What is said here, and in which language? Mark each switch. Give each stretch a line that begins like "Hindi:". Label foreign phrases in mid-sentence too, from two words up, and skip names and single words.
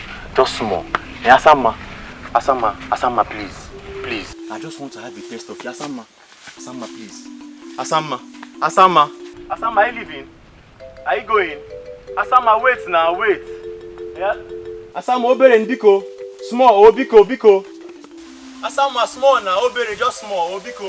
English: Just small. Hey, Asama, please. I just want to have a taste of you. Asama, please. Asama, are you leaving? Are you going? Asama, wait now, wait. Yeah?
Igbo: Asama, obere ndiko.
English: Small, biko. Asama, small now, obere, just small, biko.